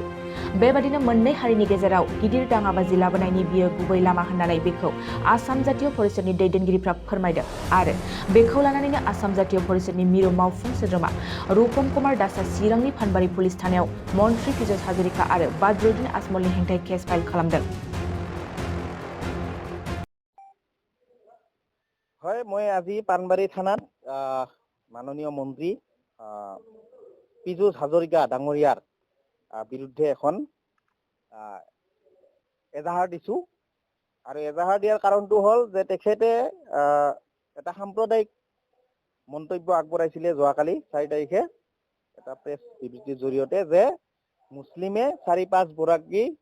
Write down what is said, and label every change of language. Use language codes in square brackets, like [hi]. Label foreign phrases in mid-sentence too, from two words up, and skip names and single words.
[brx] बेबादिनो मोननै हारिनि गेजेराव गिदिर दाङाबाजि लाबोनायनि बियो गुबै लामा होननानै बेखौ आसाम जातीय परिषदनि दैदेनगिरिफ्रा फोरमायदों आरो बेखौ लानानैनो आसाम जातीय परिषदनि मिरु मावफुं सोद्रोमा रुपम कुमार दासआ चिरांनि फानबारि पुलिस थानायाव मन्त्रि पिजुश हाजरिका आरो बद्रुद्दीन आजमलनि हेंथायै केस फाइल खालामदों। [as] হয়, মই আজি পানবাৰী থানাত মাননীয় মন্ত্ৰী পিজুশ হাজৰিকা ডাঙৰীয়াৰ বিৰুদ্ধে এখন এজাহাৰ দিছো আৰু এজাহাৰ দিয়াৰ কাৰণটো হ'ল যে তেখেতে এটা সাম্প্ৰদায়িক মন্তব্য আগবঢ়াইছিলে যোৱাকালি 4 তাৰিখে এটা প্ৰেছ বিবৃতিৰ জৰিয়তে যে মুছলিমে 4-5 গৰাকী